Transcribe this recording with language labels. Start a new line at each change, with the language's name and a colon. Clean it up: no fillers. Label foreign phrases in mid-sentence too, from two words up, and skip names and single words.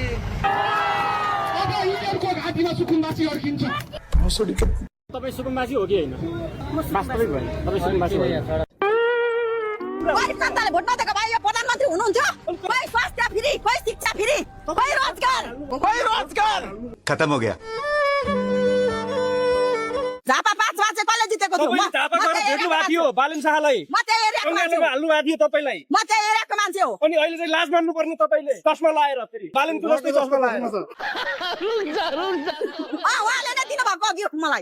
Nepali: अब यिनीहरूको घाँटीमा सुकुम्बासी अड्किन्छ तपाईँ सुकुम्बासी हो कि होइन वास्तविक भयो तपाईँ सुकुम्बासी हो जनताले भोट नदिएको भए यो प्रधानमन्त्री हुनुहुन्थ्यो खोइ स्वास्थ्य फ्री खोइ शिक्षा फ्री खोइ रोजगार
Hindi: खत्म हो गया
Nepali: झापा 5 मा चाहिँ कसले जितेको थियो तपाईले झापा गएर भेट्नु भएको थियो बालेन शाहलाई म चाहिँ एरियाको मान्छे हो हाल्नु भएको थियो तपाईलाई म चाहिँ एरियाको मान्छे हो अनि अहिले चाहिँ लाज मान्नु पर्ने तपाईले चस्मा लाएर फेरि बालेनको जस्तै चस्मा लाएर उहाँले नै दिनु भएको गिफ्ट मलाई